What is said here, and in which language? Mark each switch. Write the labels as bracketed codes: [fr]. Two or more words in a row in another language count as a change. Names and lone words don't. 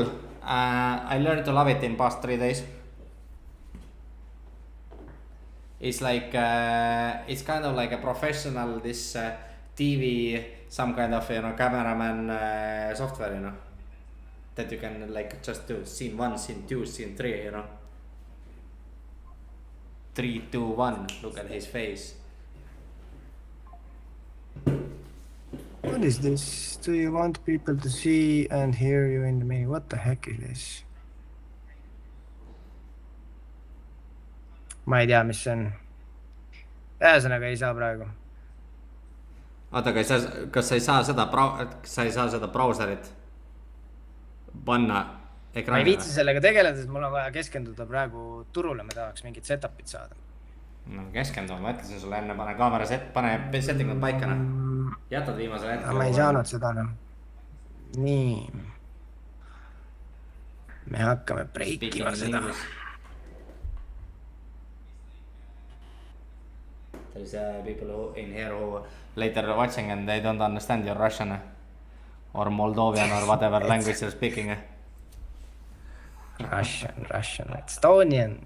[en] I learned to love it in past 3 days. It's like it's kind of like a professional TV, some kind of cameraman software, that you can like just do scene 1, scene 2, scene 3, 3, 2, 1. Look at his face. What is this? Do you want people to see and hear you in the menu? What the heck is this? [et] Ma ei tea, mis see on. Ühesõnaga ei saa praegu. Oota, kas sa ei saa seda brauserit panna ekraanile? Ma ei viitsi sellega tegeleda, sest mul on vaja keskenduda praegu turule, ma tahaks mingit setup'it saada. No keskenduda, ma ütlesin sulle enne, pane kaamera pane settingud paika, jätad viimasel hetkel. Ma ei saanud seda, Nii. Me hakkame breikima seda. [en] There's people in here who later watching and they don't understand your Russian or Moldovan or whatever language you're speaking. Russian, Estonian.